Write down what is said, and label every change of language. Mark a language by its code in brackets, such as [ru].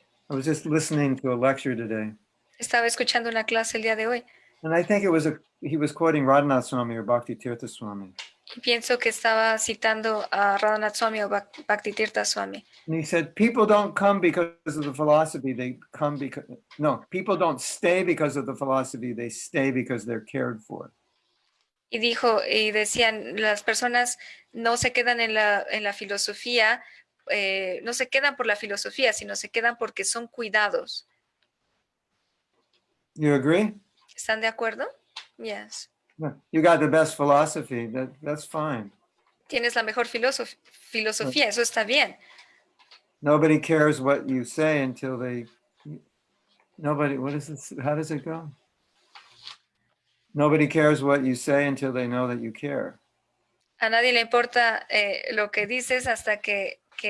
[en] I was just listening to a lecture today, [es] Estaba escuchando una clase el día de hoy [en] and I think he was quoting Radhanath Swami or Bhakti Tirtha Swami. [es] y pienso que estaba citando a Radhanath Swami o Bhaktitirtha Swami. [en] And he said, people don't come because of the philosophy, people don't stay because of the philosophy, they stay because they're cared for. [es] Y decían, las personas no se quedan en la filosofía, no se quedan por la filosofía, sino se quedan porque son cuidados. [en] You agree? [es] ¿Están de acuerdo? [en] Yes. You got the best philosophy, that's fine. [es] Tienes la mejor filosofía, eso está bien. [en] Nobody cares what you say until what is this? How does it go? Nobody cares what you say until they know that you care. [es] A nadie le importa lo que dices hasta que